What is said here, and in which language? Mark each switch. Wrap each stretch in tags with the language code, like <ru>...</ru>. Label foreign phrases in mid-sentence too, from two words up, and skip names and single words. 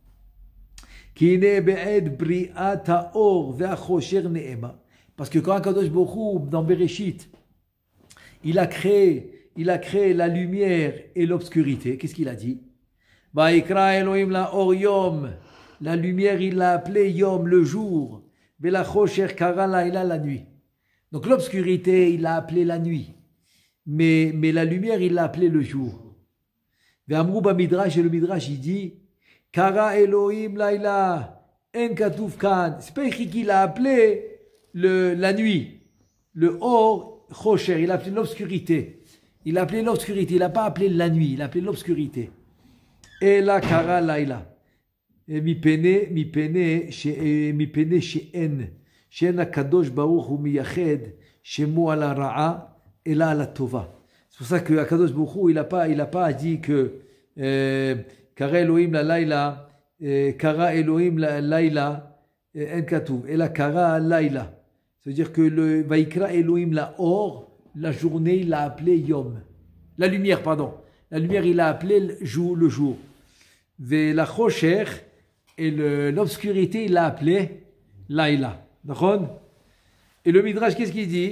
<fr>Parce que quand Akadosh Baruch Hu, dans Bereshit, il a créé la lumière et l'obscurité, qu'est-ce qu'il a dit?</fr> <he>ויקרא אלהים לאור יום.</he> <fr>La lumière, il l'a appelé yom, le jour.</fr> <he>ולחושך קרא לילה,</he> <fr>la nuit. Donc l'obscurité, il l'a appelé la nuit. Mais la lumière, il l'a appelé le jour.</fr> <he>ואמרו במדרש,</he> <fr>et le midrash, il dit</fr> <he>קרא אלהים לילה אין כתוב כאן.</he> <fr>C'est pas écrit qu'il a appelé la nuit. Le or chosher, il a appelé l'obscurité. Il a appelé l'obscurité, il n'a pas appelé la nuit, il a appelé l'obscurité.</fr> <he>אלא קרא לילה. מפני שאין הקדוש ברוך הוא מייחד שמו על הרעה אלא על הטובה.</he> <fr>C'est pour ça que Akadosh Baruch Hu, il a pas dit que</fr> <he>קרא אלהים ללילה קרא אלהים ללילה אין כתוב אלא קרא לילה.</he> <fr>Ça veut dire que le</fr> <he>ויקרא אלהים לאור,</he> <fr>la journée, il l'a appelé yom. La lumière, pardon. La lumière, il l'a appelé le jour.</fr> <he>ולחושך,</he> <fr>et l'obscurité, il l'a appelé laila. D'accord? Et le Midrash, qu'est-ce qu'il dit?</fr>